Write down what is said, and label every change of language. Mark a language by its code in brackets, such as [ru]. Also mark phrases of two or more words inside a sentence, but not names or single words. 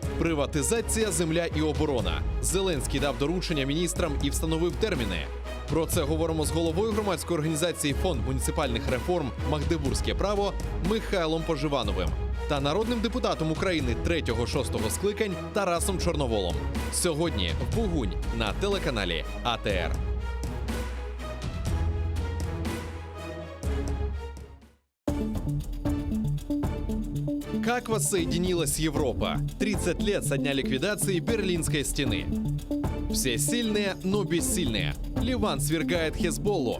[uk] Приватизація, земля і оборона. Зеленський дав доручення міністрам і встановив терміни. Про це говоримо з головою громадської організації «Фонд муніципальних реформ Магдебурзьке право» Михайлом Поживановим та народним депутатом України 3-6 скликань Тарасом Чорноволом. Сьогодні в Бугунь на телеканалі АТР. [ru] Как воссоединилась Европа? 30 лет со дня ликвидации Берлинской стены. Все сильные, но бессильные. Ливан свергает Хезболлу.